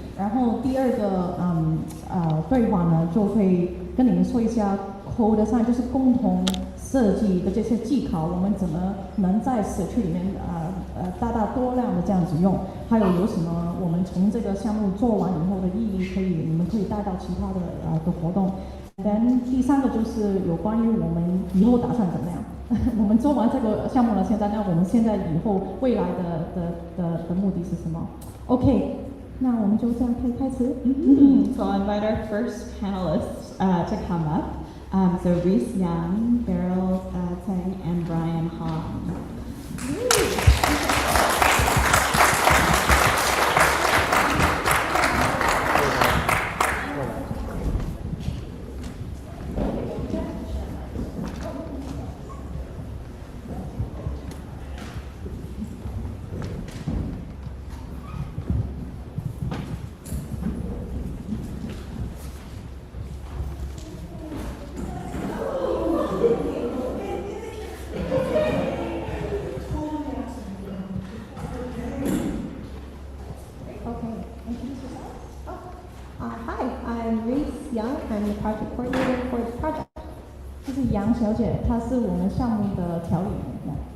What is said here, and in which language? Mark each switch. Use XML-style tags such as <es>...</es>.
<zh>然后第二个对话呢，就会跟你们说一下 co-design， 就是共同设计的这些技巧，我们怎么能在社区里面大多量的这样子用，还有什么我们从这个项目做完以后的意义，你们可以带到其他的活动。 then 第3个就是有关于我们以后打算怎么样。我们做完这个项目了，现在那我们现在以后未来的目的是什么 ？OK， 那我们就这样可以开始。</zh> <en>So I'll invite our first panelists to come up. So Reese Young, Beryl Tang, and Brian Hong. I'm the project coordinator for this project.</en> <zh>这是杨小姐，她是我们项目的调理员。</zh>